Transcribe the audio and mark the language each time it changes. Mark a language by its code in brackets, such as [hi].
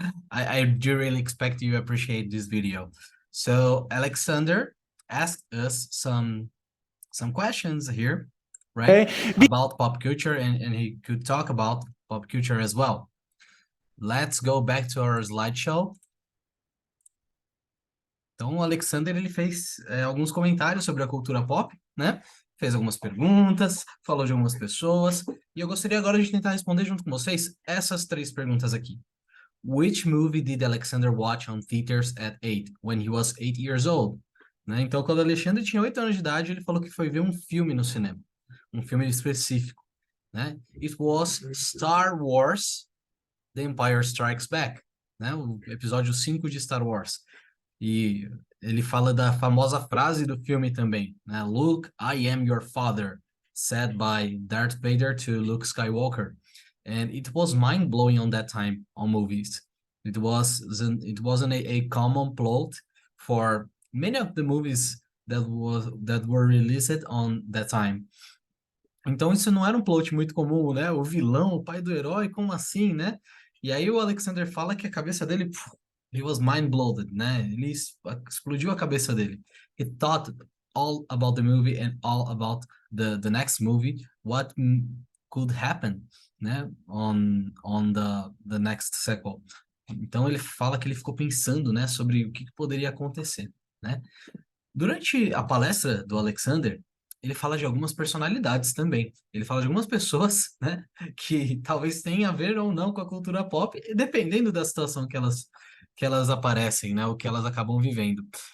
[en] I do really expect you appreciate this video. So, Alexander, asked us some questions here, right? Okay? About pop culture, and he could talk about pop culture as well. Let's go back to our slideshow. [pt] Então, o Alexander, ele fez alguns comentários sobre a cultura pop, né? Fez algumas perguntas, falou de algumas pessoas, e eu gostaria agora de tentar responder junto com vocês essas 3 perguntas aqui. [en] Which movie did Alexander watch on theaters at 8, when he was 8 years old? [pt] Né? Então, quando o Alexandre tinha 8 anos de idade, ele falou que foi ver um filme no cinema, um filme específico, né? [en] It was Star Wars, The Empire Strikes Back, né? [pt] O episódio 5 de Star Wars. E ele fala da famosa frase do filme também, né? [en] Luke, I am your father, said by Darth Vader to Luke Skywalker. And it was mind-blowing on that time on movies. It wasn't a common plot for many of the movies that were released on that time. [pt] Então isso não era um plot muito comum, né? O vilão, o pai do herói, como assim, né? E aí o Alexander fala que a cabeça dele, [en] he was mind-blown, [pt] né? Ele explodiu a cabeça dele. [en] He thought all about the movie and all about the next movie, what could happen, né? On the next sequel. [pt] Então ele fala que ele ficou pensando, né, sobre o que poderia acontecer, né? Durante a palestra do Alexander, ele fala de algumas personalidades também. Ele fala de algumas pessoas, né, que talvez tenham a ver ou não com a cultura pop, dependendo da situação que elas aparecem, né, o que elas acabam vivendo.